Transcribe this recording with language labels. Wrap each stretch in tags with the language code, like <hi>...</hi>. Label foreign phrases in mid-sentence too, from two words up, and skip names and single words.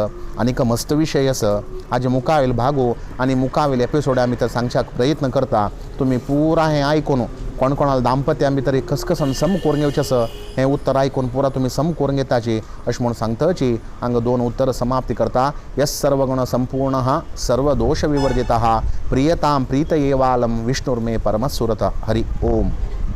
<kok>आनीक मस्त विशय आसा. हाजे मुखावेल भागो आनी मुखावेल एपिसोड आमी तर सांगच्याक प्रयत्न करता. तुमी पुरा हें आयकून कोण कोणाल दाम्पत्या भितर कसकसन सम करून घेवचें आसा हें उत्तर आयकून पुरा तुमी सम करून घेताची अशें म्हूण सांगताची हांगा 2 उत्तर समाप्ती करता.</kok> <sa>यस सर्वगुण संपूर्णः सर्वदोष विवर्जितः प्रियतां प्रीतयेवालं विष्णुर्मे परमसुरता. हरि ओम.</sa>